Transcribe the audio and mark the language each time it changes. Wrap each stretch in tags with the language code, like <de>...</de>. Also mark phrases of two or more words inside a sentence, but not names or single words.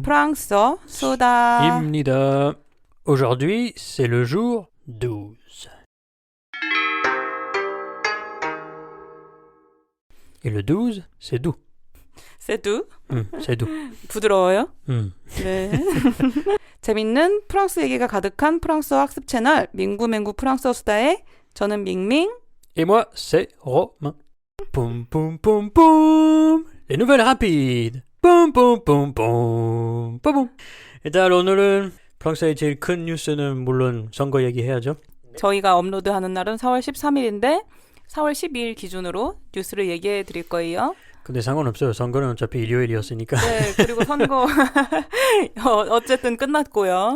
<ko>프랑스어, 소다. Imnida.</ko> <fr>Aujourd'hui, c'est le jour 12. Et le 12, c'est doux. c'est doux, C'est doux.</fr> <ko>부드러워요? 네. 재밌는 프랑스 얘기가 가득한 프랑스어 학습 채널 민구맹구 프랑스어 수다에 저는 밍밍.</ko> <fr>Et moi, c'est Romain. Poum, poum, poum, poum. Les nouvelles rapides. Poum, poum, poum, poum. Poum, poum.</fr> <ko>일단 오늘은 프랑스의 제일 큰 뉴스는 물론 선거 얘기해야죠. 저희가 업로드하는 날은 4월 13일인데 4월 12일 기준으로 뉴스를 얘기해 드릴 거예요. 근데 상관없어요. 선거는 어차피 일요일이었으니까. 네, 그리고 선거 어쨌든 끝났고요.</ko>